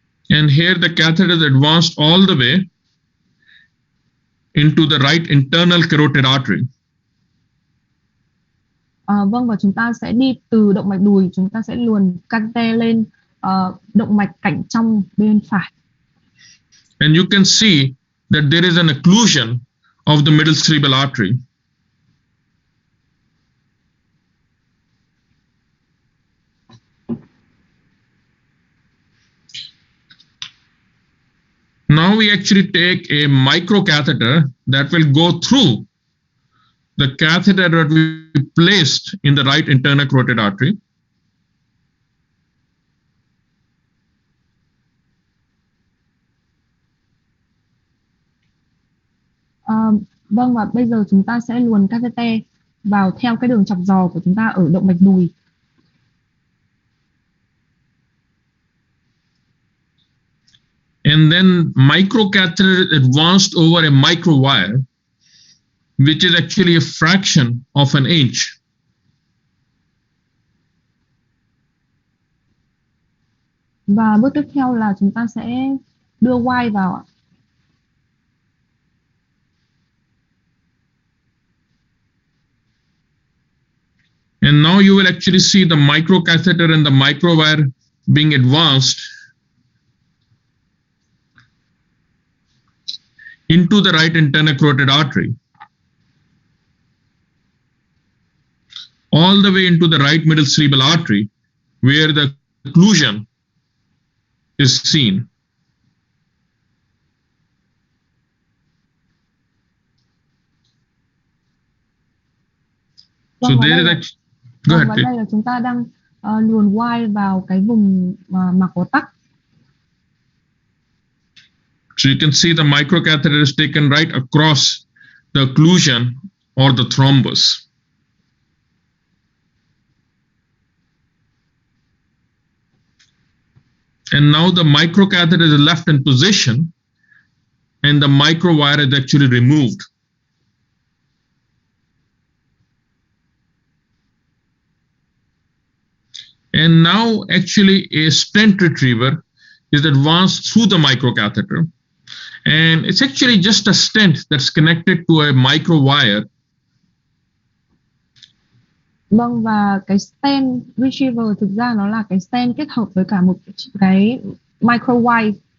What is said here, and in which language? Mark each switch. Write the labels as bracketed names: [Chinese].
[English] And here the catheter is advanced all the way into the right internal carotid artery. [Vietnamese] Vâng, và chúng ta sẽ đi từ động mạch đùi, chúng ta sẽ luồn catheter lên động mạch cảnh trong bên phải. [English] And you can see that there is an occlusion of the middle cerebral artery. Now we actually take a microcatheter that will go through the catheter that we placed in the right internal carotid artery. [Vietnamese] Vâng, và bây giờ chúng ta sẽ luồn catheter vào theo cái đường chọc giò của chúng ta ở động mạch đùi. [English] And then microcatheter is advanced over a microwire, which is actually a fraction of an inch. [Vietnamese] Và bước tiếp theo là chúng ta sẽ đưa wire vào ạ. [English] And now you will actually see the microcatheter and the microwire being advanced into the right internal carotid artery, all the way into the right middle cerebral artery, where the occlusion is seen. So there is actually, go ahead. [Vietnamese] Và đây là chúng ta đang luồn wire vào cái vùng mạc có tắc. [English] So you can see the microcatheter is taken right across the occlusion or the thrombus. And now the microcatheter is left in position and the microwire is actually removed. And now actually a stent retriever is advanced through the microcatheter. And it's actually just a stent that's connected to a microwire. [Vietnamese] Vâng, và cái stent retriever thực ra nó là cái stent kết hợp với cả một cái microwire.